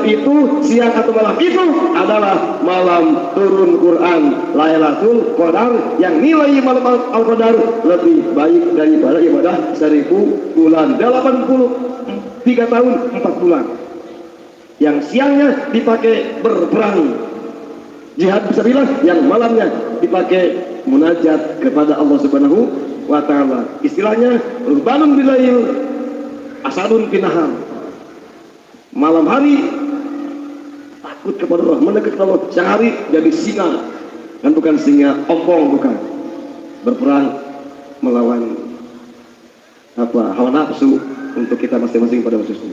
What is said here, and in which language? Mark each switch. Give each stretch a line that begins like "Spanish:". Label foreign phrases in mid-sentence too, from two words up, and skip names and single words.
Indonesian: itu, siang atau malam itu adalah malam turun Quran Lailatul Qadar, yang nilai malam Al-Qadar lebih baik daripada ibadah 1000 bulan, 83 tahun 4 bulan, yang siangnya dipakai berperang
Arabic: جهاد في سبيل الله,
Indonesian: yang malamnya dipakai munajat kepada Allah
Arabic: سبحانه وتعالى. Istilahnya رهبان بالليل أسود بالنهار.
Indonesian: Malam hari takut kepada Allah, mendekat kepada Allah. Siang hari jadi singa, kan bukan singa ompong, bukan, berperang melawan hawa nafsu untuk kita masing-masing pada khususnya.